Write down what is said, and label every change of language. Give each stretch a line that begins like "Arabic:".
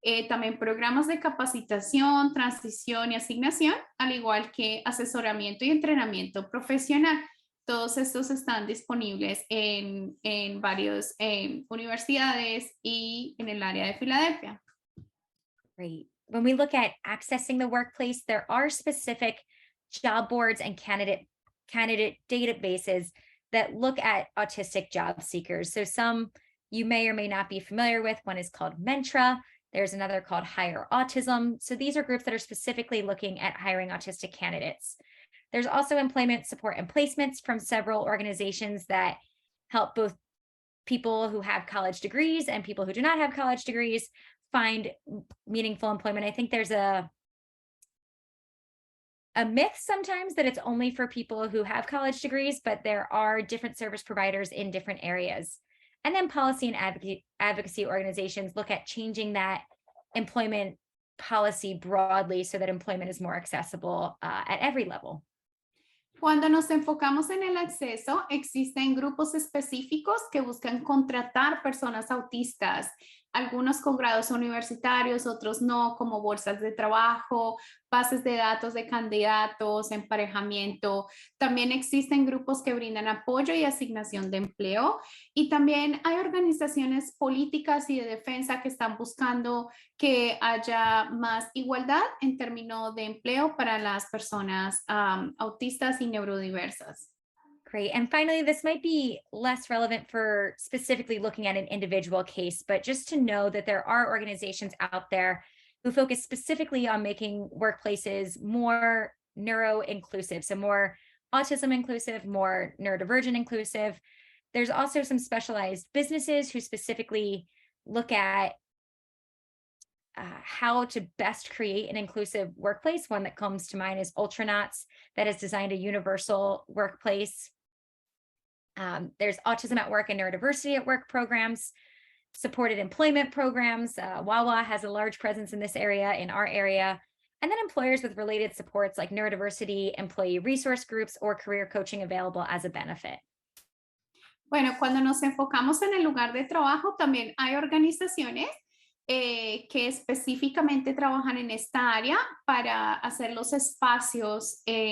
Spanish: También programas de capacitación, transición y asignación, al igual que asesoramiento y entrenamiento profesional. Todos estos están disponibles en varias universidades y en el área de Filadelfia.
English: Great. When we look at accessing the workplace, there are specific job boards and candidate databases that look at autistic job seekers. So some you may or may not be familiar with. One is called Mentra. There's another called Hire Autism. So these are groups that are specifically looking at hiring autistic candidates. There's also employment support and placements from several organizations that help both people who have college degrees and people who do not have college degrees find meaningful employment. I think there's a myth sometimes that it's only for people who have college degrees, but there are different service providers in different areas. And then policy and advocacy organizations look at changing that employment policy broadly so that employment is more accessible at every level.
Spanish: Cuando nos enfocamos en el acceso, existen grupos específicos que buscan contratar personas autistas, algunos con grados universitarios, otros no, como bolsas de trabajo, bases de datos de candidatos, emparejamiento. También existen grupos que brindan apoyo y asignación de empleo. Y también hay organizaciones políticas y de defensa que están buscando que haya más igualdad en términos de empleo para las personas autistas y neurodiversas.
English: Great. And finally, this might be less relevant for specifically looking at an individual case, but just to know that there are organizations out there who focus specifically on making workplaces more neuro-inclusive, so more autism inclusive, more neurodivergent inclusive. There's also some specialized businesses who specifically look at how to best create an inclusive workplace. One that comes to mind is Ultranauts, that has designed a universal workplace. There's Autism at Work and Neurodiversity at Work programs, supported employment programs. Wawa has a large presence in this area, in our area. And then employers with related supports like neurodiversity, employee resource groups, or career coaching available as a benefit.
Spanish: Bueno, cuando nos enfocamos en el lugar de trabajo, también hay organizaciones que específicamente trabajan en esta área para hacer los espacios